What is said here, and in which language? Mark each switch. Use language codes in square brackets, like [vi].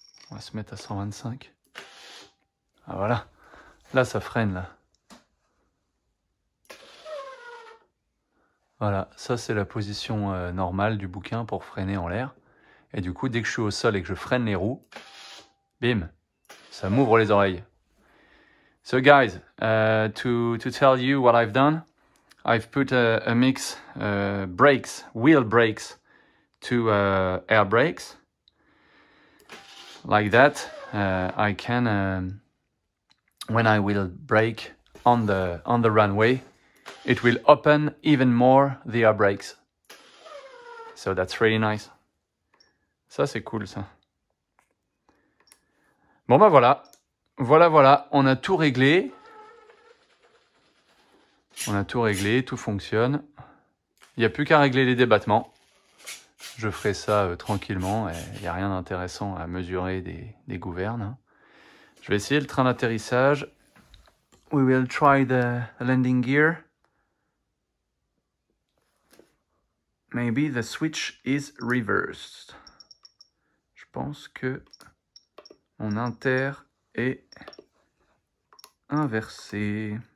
[fr] On va se mettre à 125. Ah voilà. Là, ça freine, là. Voilà, ça c'est la position normale du bouquin pour freiner en l'air. Et du coup, dès que je suis au sol et que je freine les roues, bim, ça m'ouvre les oreilles. [en] So guys, to tell you what I've done, I've put a mix brakes, wheel brakes to air brakes. Like that, I can, when I will brake on the runway, it will open even more the air brakes. So that's really nice. [fr] Ça c'est cool ça. Bon bah voilà, voilà, on a tout réglé. On a tout réglé, tout fonctionne. Il n'y a plus qu'à régler les débattements. Je ferai ça tranquillement, il n'y a rien d'intéressant à mesurer des gouvernes. Hein. Je vais essayer le train d'atterrissage. [en] We will try the landing gear. Maybe the switch is reversed. [fr] Je pense que mon inter est inversé.